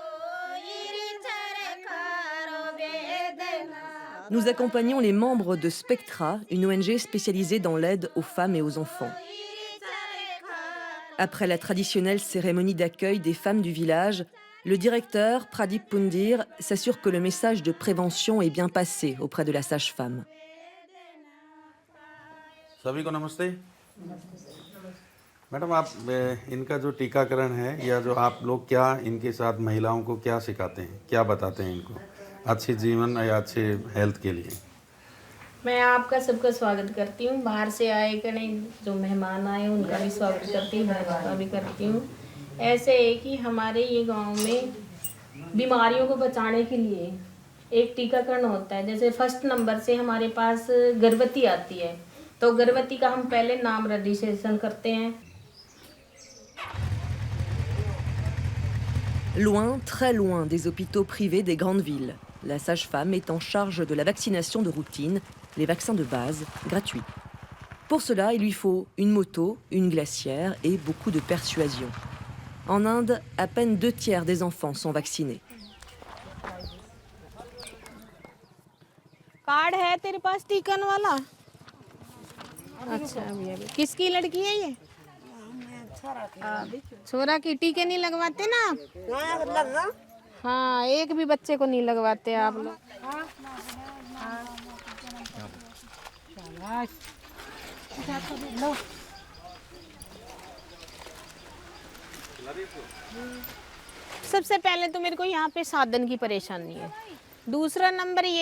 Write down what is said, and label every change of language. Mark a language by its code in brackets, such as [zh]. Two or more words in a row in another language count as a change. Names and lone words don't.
[fr] Nous accompagnons les membres de Spectra, une ONG spécialisée dans l'aide aux femmes et aux enfants. Après la traditionnelle cérémonie d'accueil des femmes du village, le directeur, Pradip Pundir, s'assure que le message de prévention est bien passé auprès de la sage-femme. [hi] सभी को नमस्ते मैडम आप इनका जो टीकाकरण है या जो आप लोग क्या इनके साथ महिलाओं को क्या सिखाते हैं क्या बताते हैं इनको अच्छे जीवन या अच्छे हेल्थ के लिए मैं आपका सबका स्वागत करती हूँ बाहर से आए कने जो मेहमान आए उनका भी स्वागत करती हूँ मैं उसका भी करती हूँ ऐसे है कि हमारे ये गांव में बीमारियों को बचाने के लिए एक टीकाकरण होता है जैसे [en] first number [hi] से हमारे पास गर्भवती आती है तो गर्भवती का हम पहले नाम रजिस्ट्रेशन करते हैं [fr] Loin, très loin des hôpitaux privés des grandes villes, la sage-femme est en charge de la vaccination de routine, les vaccins de base, gratuits. Pour cela, il lui faut une moto, une glacière et beaucoup de persuasion. En Inde, à peine 2/3 des enfants sont vaccinés. [hi] कार्ड है तेरे पास टीकन वाला अच्छा अभी किसकी लड़की है ये छोरा की टीके नहीं लगवाते ना आप हाँ एक भी बच्चे को नहीं लगवाते आप लोग सबसे पहले तो मेरे को यहाँ पे साधन की परेशानी है दूसरा नंबर ये